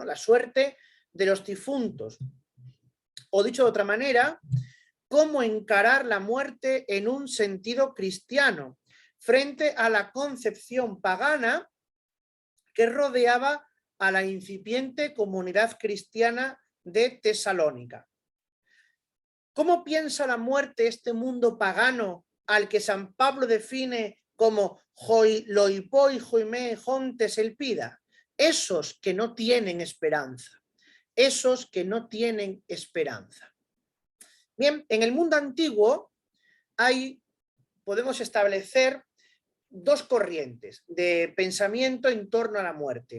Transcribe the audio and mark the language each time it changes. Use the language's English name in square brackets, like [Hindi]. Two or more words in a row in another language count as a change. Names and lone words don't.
[Spanish] La suerte de los difuntos. O dicho de otra manera, cómo encarar la muerte en un sentido cristiano, frente a la concepción pagana que rodeaba a la incipiente comunidad cristiana de Tesalónica. ¿Cómo piensa la muerte este mundo pagano al que San Pablo define como [Greek] λοιποὶ οἱ μὴ ἔχοντες ἐλπίδα? [Spanish] Esos que no tienen esperanza, esos que no tienen esperanza. Bien, en el mundo antiguo podemos establecer 2 corrientes de pensamiento en torno a la muerte.